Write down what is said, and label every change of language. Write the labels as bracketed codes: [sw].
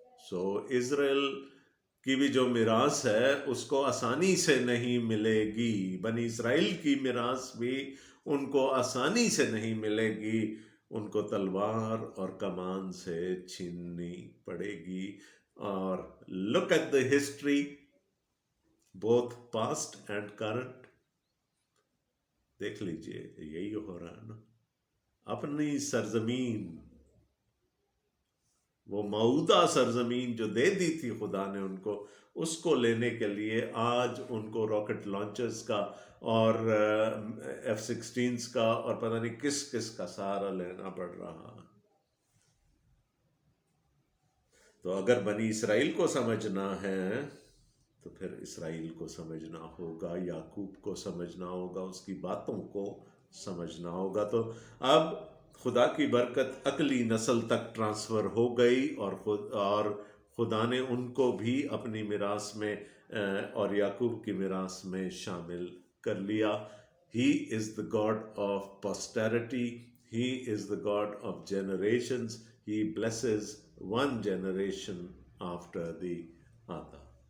[ur] سو اسرائیل کی بھی جو میراث ہے اس کو آسانی سے نہیں ملے گی. بنی اسرائیل کی میراث بھی ان کو آسانی سے نہیں ملے گی، ان کو تلوار اور کمان سے چھیننی پڑے گی. اور [en] look at the history both past and current. [ur] دیکھ لیجئے یہی ہو رہا ہے نا. اپنی سرزمین، وہ موعودہ سرزمین جو دے دی تھی خدا نے ان کو، اس کو لینے کے لیے آج ان کو راکٹ لانچرز کا اور F-16 کا اور پتہ نہیں کس کس کا سہارا لینا پڑ رہا. تو اگر بنی اسرائیل کو سمجھنا ہے تو پھر اسرائیل کو سمجھنا ہوگا، یعقوب کو سمجھنا ہوگا، اس کی باتوں کو سمجھنا ہوگا. تو اب خدا کی برکت اگلی نسل تک ٹرانسفر ہو گئی، اور خدا نے ان کو بھی اپنی میراث میں اور یعقوب کی میراث میں شامل کر لیا. [en] He is the God of posterity. He is the God of generations. He blesses one generation after the other.